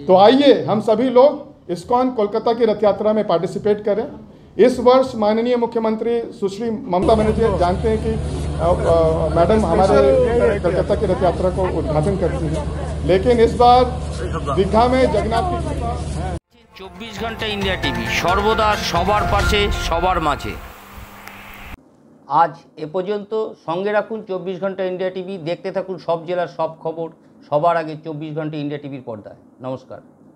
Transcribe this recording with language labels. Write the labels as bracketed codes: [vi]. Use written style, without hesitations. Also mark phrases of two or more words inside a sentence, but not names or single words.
[hi] तो आइए हम सभी लोग इस्कॉन कोलकाता की रथ यात्रा में पार्टिसिपेट करें। इस वर्ष माननीय मुख्यमंत्री सुश्री ममता बनर्जी जानते हैं कि मैडम हमारे कलकत्ता की रथ यात्रा को उद्घाटन करती हैं, लेकिन इस बार दीघा में जगन्नाथ की [bn] 24 ঘণ্টা ইন্ডিয়া টিভি সর্বদা সবার পাশে সবার মাঝে। আজ এ পর্যন্ত সঙ্গে রাখুন 24 ঘণ্টা ইন্ডিয়া টিভি। দেখতে থাকুন সব জেলার সব খবর সবার আগে 24 ঘণ্টা ইন্ডিয়া টিভির পর্দায়। नमस्कार।